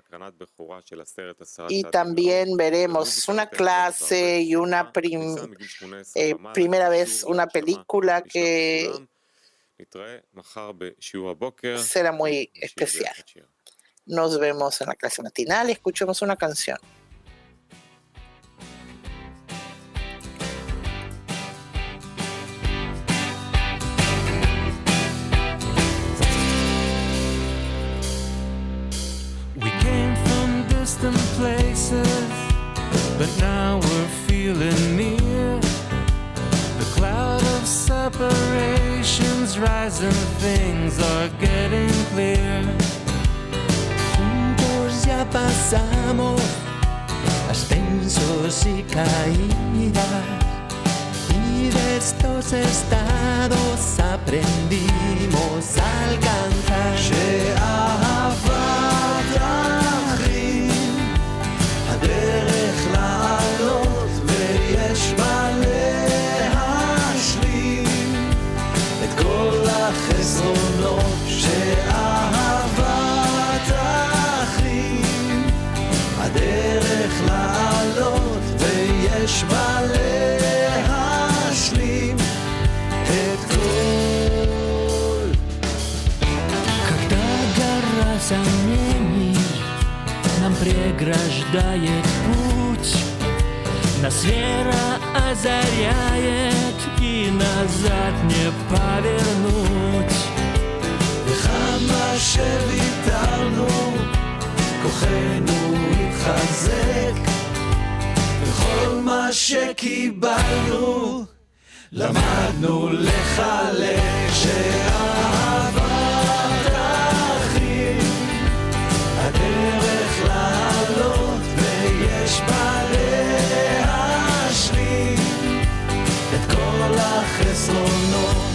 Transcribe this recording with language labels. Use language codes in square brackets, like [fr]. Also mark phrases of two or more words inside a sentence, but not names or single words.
[es] Y también veremos una clase y una primera vez una película que será muy especial. Nos vemos en la clase matinal y escuchemos una canción. [en] We came from distant places, but now we're feeling near. The cloud of separations rising, things are getting clear. [es] Juntos ya pasamos ascensos y caídas, y de estos estados aprendimos a alcanzar. [he] שאהבת אחים הדרך לעלות ויש בה להשלים את כל החסרונות. שאהבת אחים הדרך לעלות ויש בה להשלים את כל. [ru] Когда гора сомнений нам преграждает путь, нас вера озаряет и назад не повернуть. [he] וכמה שוויתרנו כוחנו התחזק, וכל מה שקיבלנו למדנו לחלק. שאהבת אחים הדרך לעלות ויש בה להשלים את כל החסרונות.